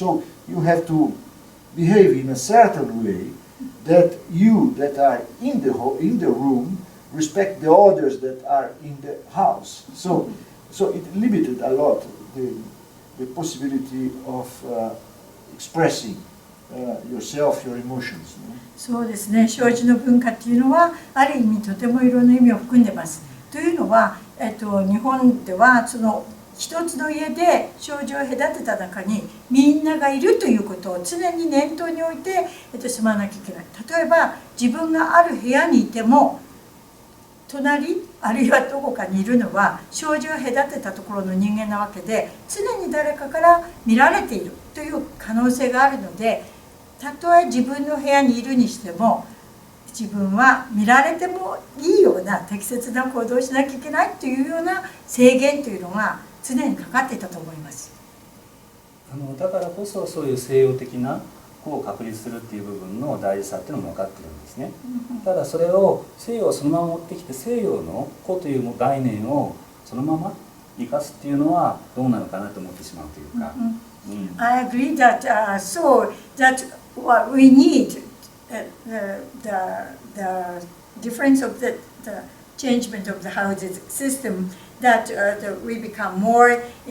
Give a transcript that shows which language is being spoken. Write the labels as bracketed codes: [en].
[en] So you have to behave in a certain way that you that are in the room respect the others that are in the house. So it limited a lot the possibility of expressing yourself, your emotions. [ja] そうですね、障子の文化っていうのはある意味とてもいろんな意味を含んでます。というのは、日本ではその一つの家で障子を隔てた中にみんながいるということを常に念頭に置いて、住まなきゃいけない。例えば自分がある部屋にいても隣あるいはどこかにいるのは障子を隔てたところの人間なわけで、常に誰かから見られているという可能性があるので、たとえ自分の部屋にいるにしても自分は見られてもいいような適切な行動をしなきゃいけないというような制限というのが常にかかっていたと思います。だからこそそういう西洋的な個を確立するっていう部分の大事さっていうのも分かってるんですね。ただそれを西洋をそのまま持ってきて西洋の個という概念をそのまま生かすっていうのはどうなのかなと思ってしまうというか。 [en] I agree that so that what we need the difference of the changement of the houses system, that we become more